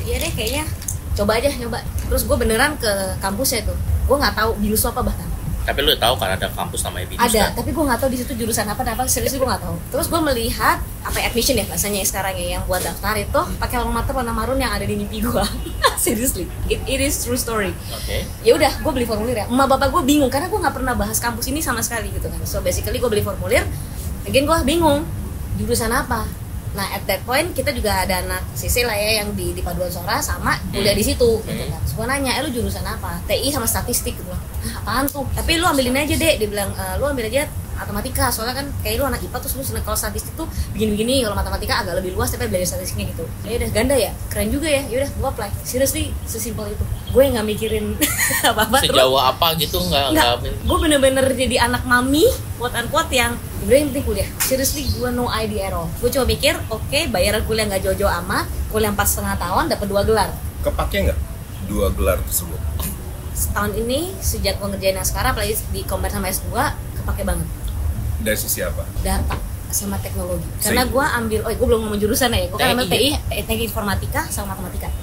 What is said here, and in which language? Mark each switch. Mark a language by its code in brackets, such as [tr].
[id] Iya deh kayaknya coba. Terus gue beneran ke kampusnya tuh. Gue gak tahu BINUS apa bahkan. Tapi lu tahu kan ada kampus namanya BINUS? Ada, kan? tapi gue nggak tahu di situ jurusan apa. Serius gue nggak tahu. Terus gue melihat admission ya bahasanya sekarang ya, yang buat daftar itu pakai alma mater warna marun yang ada di mimpi gue. [en] Seriously, it is true story. [id] Oke. Ya udah, gue beli formulir ya. Emak bapak gue bingung karena gue nggak pernah bahas kampus ini sama sekali gitu kan. [en] So basically [id] gue beli formulir, [en] again [id] gue bingung jurusan apa. Nah [en] at that point [id] kita juga ada anak CC lah ya yang di paduan suara sama udah di situ gitu kan. Terus gue nanya, lu jurusan apa? TI sama statistik gitu. Apaan tuh? Tapi lu ambilin aja deh. Dia bilang, lu ambil aja matematika, soalnya kan kayak lu anak IPA terus lu seneng kalau statistik tuh begini-begini, kalau matematika agak lebih luas tapi belajar statistiknya gitu. Ya udah ganda ya, keren juga ya. Ya udah gue apply. [en] Seriously, [id] sesimpel itu. Gue nggak mikirin apa-apa. Sejauh apa gitu nggak. Gue bener-bener jadi anak mami, [en] quote-unquote [id] yang udah yang penting kuliah. [en] Seriously, [id] gue [en] no idea at all. [id] Gue cuma mikir, oke, bayaran kuliah nggak jauh-jauh amat, kuliah 4,5 tahun dapat 2 gelar. Kepake nggak 2 gelar tersebut? Setahun ini sejak gue ngerjain yang sekarang, apalagi di combine sama S2, kepake banget. Dari sisi apa? Data sama teknologi. Karena gue ambil, gue belum ngomong jurusan ya, gue kan ambil TI, teknik informatika sama matematika.